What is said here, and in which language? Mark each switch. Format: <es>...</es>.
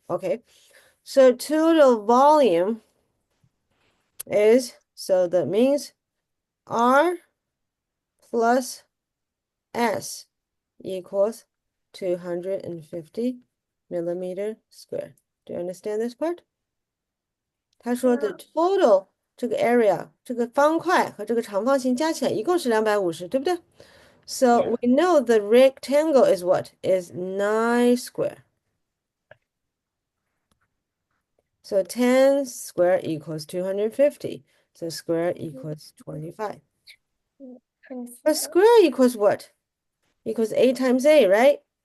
<en>Okay, so total volume is, so that means R plus S equals 250 millimeter square. Do you understand this part?</en> <zh>他说的 total 这个 area 这个方块和这个长方形加起来一共是250，对不对？</zh> <en>So Yeah. we know the rectangle is what? Is 9 square. So 10 square equals 250. So square equals 25. A square equals what? Equals A times A, right?</en>